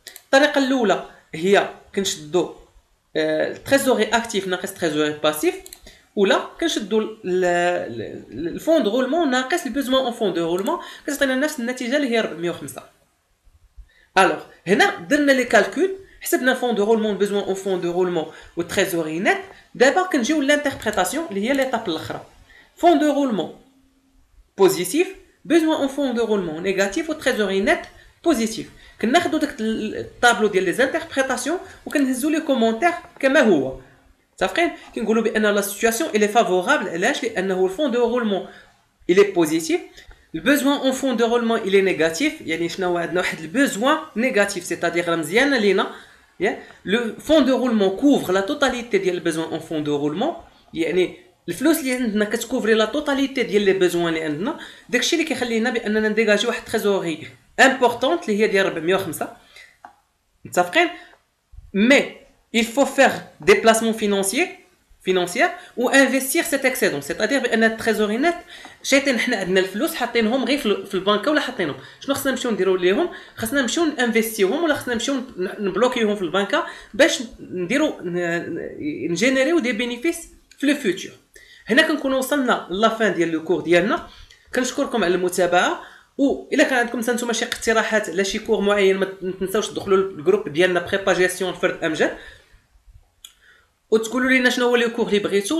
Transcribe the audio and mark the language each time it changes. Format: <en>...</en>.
<ar>الطريقه الاولى هي كنشدو التريزوري اكتيف ناقص تريزوري باسيف، ولا كنشدو الفون دو رولمون ناقص البيزوان اون فون دو رولمون كتعطينا نفس النتيجه اللي هي 405. الوغ هنا درنا لي كالكول، حسبنا فون دو رولمون، بيزوان اون فون دو رولمون و تريزورينات. دابا كنجيو لانتربريتاسيون اللي هي ليطاب الاخرى.</ar> <fr>فون دو رولمون بوزيتيف، besoin en fond de roulement négatif ou trésorerie net positif.</fr> <ar>كناخذوا داك الطابلو ديال لي زانتربريتاسيون وكنهزوا لي كومونتير كما هو. صافقين؟ كنقولوا بان لا سيتوياسيون الي فافورابل. علاش؟ لانه الفون دو رولمون الي بوزيتيف، البيزوان اون فون دو رولمون الي نيجاتيف. يعني شنو عندنا؟ واحد البيزوان نيجاتيف سيتادير مزيانه لينا. لو فون دو رولمون كوفر لا توتاليتي ديال البيزوان اون فون دو رولمون، يعني الفلوس اللي عندنا كتكوفري لا توتاليتي ديال لي بيزوان اللي عندنا. داكشي اللي كيخلينا باننا نديجاجي واحد تريزوري امبورطونط اللي هي ديال 405.</ar> <fr>متفقين؟ مي il faut faire des placements financiers ou investir cet excédent.</fr> <ar>c'est-à-dire بان التريزورينات شايطين حنا عندنا الفلوس حاطينهم غير في البنكه ولا حاطينهم. شنو خصنا نمشيو نديرو ليهم؟ خصنا نمشيو انفستيوهم ولا خصنا نمشيو نبلوكيوهم في البنكه باش نديرو نجينيريو دي بينيفيس في لو فيوتور. هنا كنكونوا وصلنا لا فان ديال لو كور ديالنا. كنشكركم على المتابعه، و الا كان عندكم نتوما شي اقتراحات على شي كور معين ما تنساوش تدخلوا للجروب ديالنا بريبا جيستيون الفرد امجد وتقولوا لنا شنو هو لو كور اللي بغيتو.</ar>